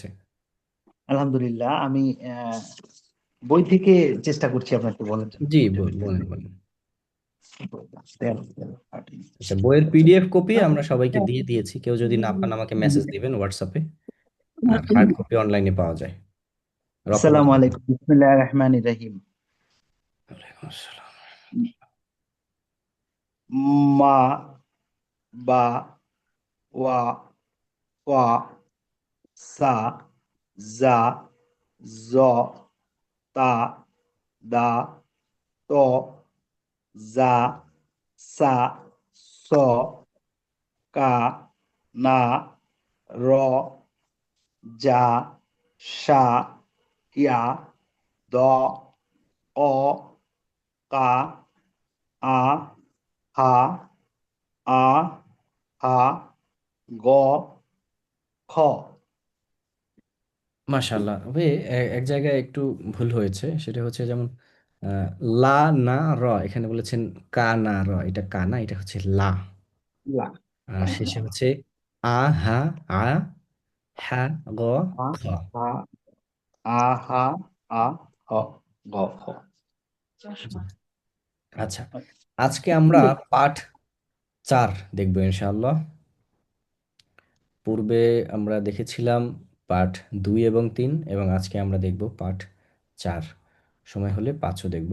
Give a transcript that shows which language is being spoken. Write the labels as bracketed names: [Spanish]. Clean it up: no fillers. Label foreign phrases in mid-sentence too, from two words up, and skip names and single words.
[Bangla] আলহামদুলিল্লাহ, আমি আহ, বই থেকে চেষ্টা করছি আপনাকে বলার জন্য। জি, বইটা বের করে বলেন দিই। বলেন। তেরো, তেরো, 13, আচ্ছা, বইয়ের পিডিএফ কপি আমরা সবাইকে দিয়ে দিয়েছি, কেউ যদি না পান আমাকে মেসেজ দিবেন হোয়াটসঅ্যাপে। আর হার্ড কপি অনলাইনে পাওয়া যায়। রকমান। [Arabic] السلام عليكم، بسم الله الرحمن الرحيم. وعليكم السلام. মা, বা, ওয়া, ওয়া, সা, জা, জ, তা, দা, ত, জা, সা, স, কা, না, র, যা, সা, ইয়া, দ, অ, কা, আ, হা, আ, হা, গ, খ। [Bangla] মাশাল্লাহ, তবে এক জায়গায় একটু ভুল হয়েছে, সেটা হচ্ছে যেমন আহ, লা না র, এখানে বলেছেন কা না র, এটা কা না, এটা হচ্ছে লা। [Arabic] লা, [Bangla] আর শেষে হচ্ছে [Arabic] আ হা আ হা গ আ, খ। হা, আ, হা, আ, হ, গ, খ। [Bangla] জি। আচ্ছা, আজকে আমরা পাঠ 4 দেখবো ইনশাআল্লাহ। পূর্বে আমরা দেখেছিলাম পাঠ 2 এবং 3, এবং আজকে আমরা দেখব পাঠ 4। সময় হলে 5ও দেখব।